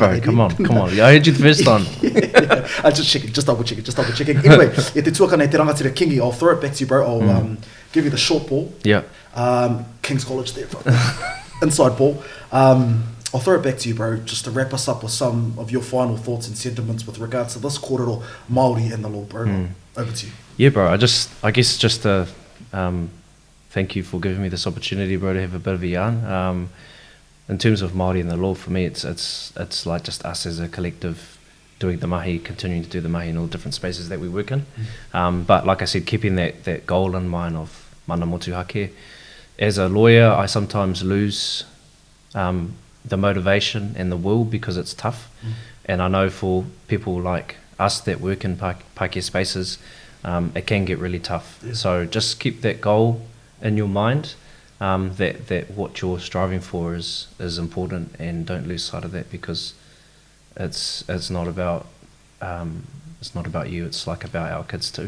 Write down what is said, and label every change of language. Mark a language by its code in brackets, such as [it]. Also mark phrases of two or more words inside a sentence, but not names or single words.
[en] Bro, come on. I heard you the first time. I just double checking. Anyway, [mi] e te tuaka nei te rangatira Kingi, [en] I'll throw it back to you, bro. I'll give you the short ball. Yeah. King's College there, bro. Inside ball. I'll throw it back to you, bro, just to wrap us up with some of your final thoughts and sentiments with regards to this [mi] kōrero Māori [en] and the law, bro. Over to you. Yeah, bro. I guess just to thank you for giving me this opportunity, bro, to have a bit of a yarn. In terms of Māori and the law, for me, it's like just us as a collective doing the mahi, continuing to do the mahi in all the different spaces that we work in. But like I said, keeping that goal in mind of [mi] mana motuhake. [en] As a lawyer, I sometimes lose the motivation and the will because it's tough. And I know for people like us that work in Pākehā spaces, it can get really tough. Yeah. So just keep that goal in your mind, that what you're striving for is important, and don't lose sight of that, because it's not about you, it's like about our kids too.